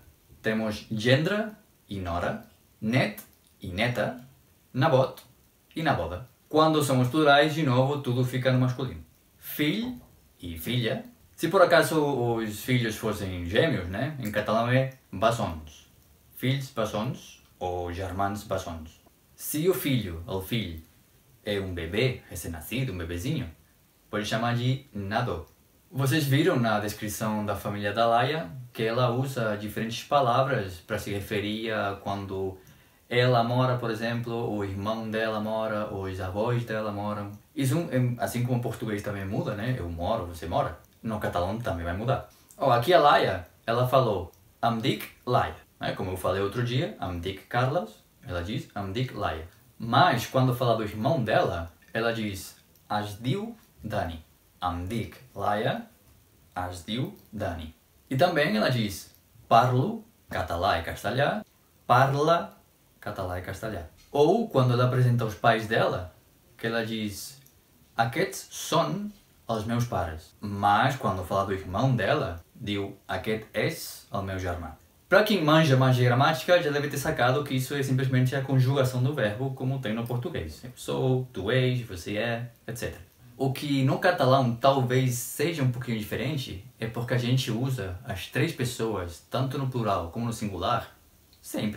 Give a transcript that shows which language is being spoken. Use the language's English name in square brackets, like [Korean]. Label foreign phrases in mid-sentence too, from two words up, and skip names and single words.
[Portuguese] Temos gendra e nora, net e neta, nebot E na boda? Quando somos plurais, de novo, tudo fica no masculino. Filho e filha. Se por acaso os filhos fossem gêmeos, né? Em catalão é bessons. Filhos, bessons, ou germans, bessons. Se o filho é um bebê recém-nascido, um bebezinho, pode chamar de nadó. Vocês viram na descrição da família da Laia que ela usa diferentes palavras para se referir a quando ela mora, por exemplo, o irmão dela mora, ou os avós dela moram. Isso, assim como o português também muda, né? Eu moro, você mora. No catalão também vai mudar. Aqui a Laia, ela falou [Catalan] Em dic Laia. [Portuguese] Como eu falei outro dia, [Catalan] Em dic Carles, [Portuguese] ela diz [Catalan] Em dic Laia. [Portuguese] Mas quando fala do irmão dela, ela diz [Catalan] Es diu Dani. Em dic Laia, es diu Dani. [Portuguese] E também ela diz [Catalan] parlo, català [Portuguese] e castelhà, [Catalan] parla, català [Portuguese] e castelhà. Ou quando ela apresenta os pais dela, que ela diz [Catalan] aquests són els meus pares. [Portuguese] Mas quando fala do irmão dela, [Catalan] diu aquest és el meu germà. [Portuguese] Para quem manja mais de gramática, já deve ter sacado que isso é simplesmente a conjugação do verbo como tem no português. Eu sou, tu és, você é, etc. O que no catalão talvez seja um pouquinho diferente é porque a gente usa as três pessoas, tanto no plural como no singular, sempre.